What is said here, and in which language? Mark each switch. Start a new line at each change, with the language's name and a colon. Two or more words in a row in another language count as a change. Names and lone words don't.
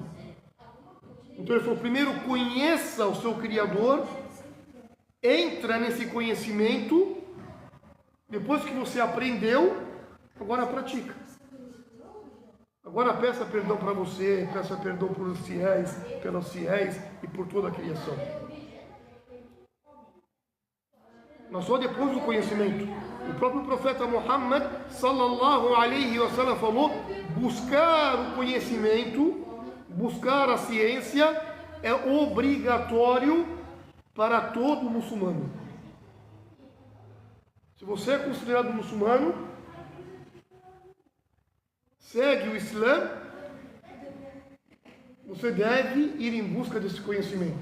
Portuguese: Então ele falou, primeiro conheça o seu Criador, entra nesse conhecimento, depois que você aprendeu, agora pratica. Agora peça perdão para você, peça perdão pelos fiéis, pelos fiéis e por toda a criação. Mas só depois do conhecimento. O próprio profeta Muhammad
Arabic: صلى الله عليه وسلم
Portuguese: falou, buscar o conhecimento, buscar a ciência é obrigatório para todo muçulmano. Se você é considerado muçulmano, segue o Islã, você deve ir em busca desse conhecimento.